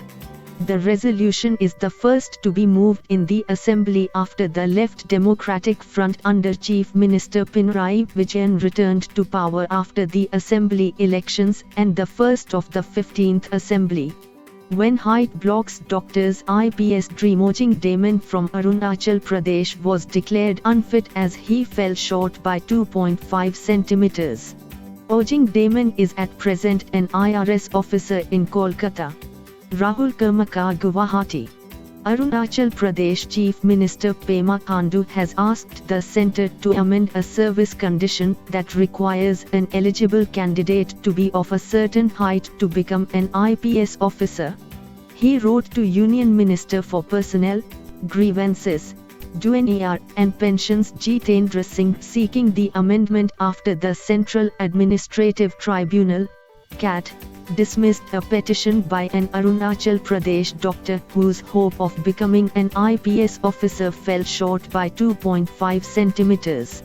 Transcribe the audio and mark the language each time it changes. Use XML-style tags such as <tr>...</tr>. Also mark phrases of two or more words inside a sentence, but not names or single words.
<en>The resolution is the first to be moved in the Assembly after the Left Democratic Front under Chief Minister Pinarayi Vijayan returned to power after the Assembly elections and the first of the 15th Assembly. When Height Blocks Doctors IPS Dreamojing Damon from Arunachal Pradesh was declared unfit as he fell short by 2.5 centimeters. Ojing Damon is at present an IRS officer in Kolkata. Rahul Karmakar Guwahati. Arunachal Pradesh Chief Minister Pema Khandu has asked the centre to amend a service condition that requires an eligible candidate to be of a certain height to become an IPS officer. He wrote to Union Minister for Personnel, Grievances, DUNER and Pensions Jitendra Singh seeking the amendment after the Central Administrative Tribunal, CAT, dismissed a petition by an Arunachal Pradesh doctor whose hope of becoming an IPS officer fell short by 2.5 centimeters.</en>